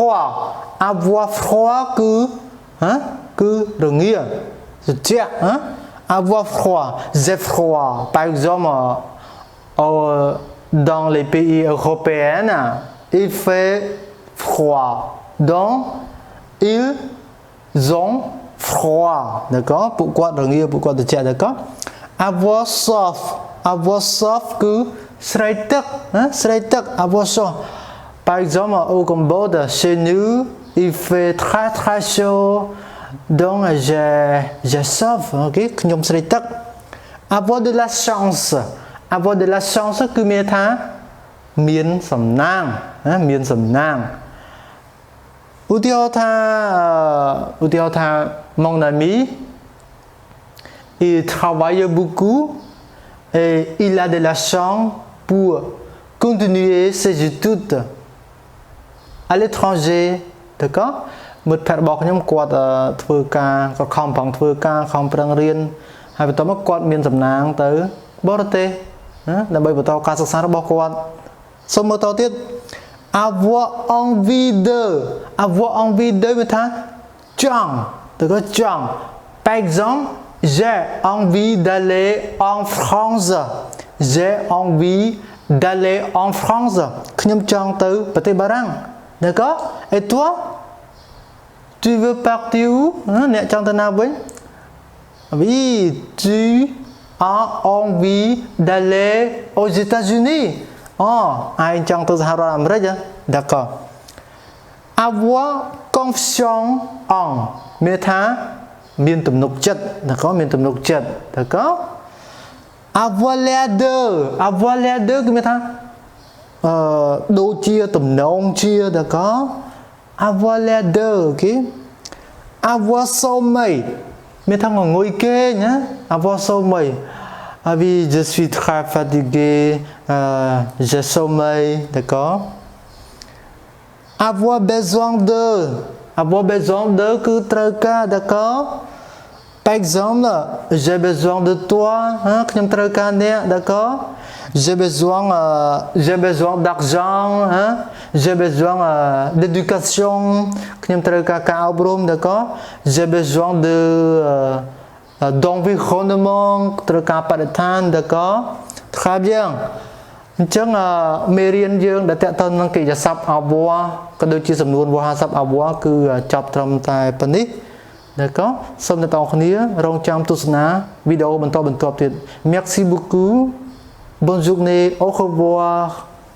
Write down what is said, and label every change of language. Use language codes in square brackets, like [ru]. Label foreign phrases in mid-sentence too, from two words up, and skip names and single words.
[fr] froid [km] គឺរងាត្រជាក់ [fr] avoir froid j'ai froid par exemple dans les pays européens il fait froid donc ils ont froid d'accord [km] ពួកគាត់រងាពួកគាត់ត្រជាក់ [fr] d'accord avoir soif [km] គឺស្រេកទឹក [fr] avoir soif par exemple au Cambodge chez nous il fait très très chaud donc j'ai soif ok [km] ខ្ញុំស្រេកទឹក [fr] avoir de la chance [km] គឺមានថាមានសំណាងមានសំណាងឧទាហរណ៍ថា [fr] mon ami il travaille beaucoup et il a de la chance pour continuer ses études à l'étranger d'accord មិ [km] ត្តភក្តិរបស់ខ្ញុំគាត់ធ្វើការគាត់ខំប្រឹងធ្វើការខំប្រឹងរៀនហើយបន្ទាប់មកគាត់មានសំណាងទៅបរទេសដើម្បីបន្តការសិក្សារបស់គាត់សូមមើលតទៅទៀត [fr] avoir envie de [km] មានថាចង់ទៅក៏ចង់ [fr] par exemple j'ai envie d'aller en France [km] ខ្ញុំចង់ទៅប្រទេសបារាំង [fr] d'accord et toi tu veux partir où [km] អ្នកចង់ទៅណាវិញ [fr] oui tu as envie d'aller aux États-Unis [km] ឯងចង់ទៅសហរដ្ឋអាមេរិក [fr] d'accord avoir confiance en [km] មានថាមានទំនុកចិត្ត [fr] d'accord [km] មានទំនុកចិត្ត [fr] d'accord avoir l'air de [km] គឺមានថាដូចជាទំនងជា [fr] d'accord avoir l'air de ok avoir sommeil [km] មានថាងងុយគេងណា [fr] avoir sommeil ah oui je suis très fatigué j'ai sommeil d'accord avoir besoin de [km] គឺត្រូវការ [fr] d'accord par exemple j'ai besoin de toi [km] ខ្ញុំត្រូវការអ្នក [fr] d'accord j'ai besoin d'argent j'ai besoin d'éducation [km] ខ្ញុំត្រូវការការអប់រំ [fr] d'accord j'ai besoin [km] d'environnement ត្រូវការបរិស្ថាន [fr] d'accord très bien [km] អញ្ចឹងមេរៀនយើងដែលតទៅនឹងកិរិយាសព្ទ avoir ក៏ដូចជាសំនួនវោហារស័ព្ទ avoir គឺចប់ត្រឹមតែប៉ុណ្នេះ d'accord សូមអ្នកទាំងអស់គ្នារងចាំទស្សនាវីដេអូបន្តទៀត [fr] merci beaucoup bonne journée au revoir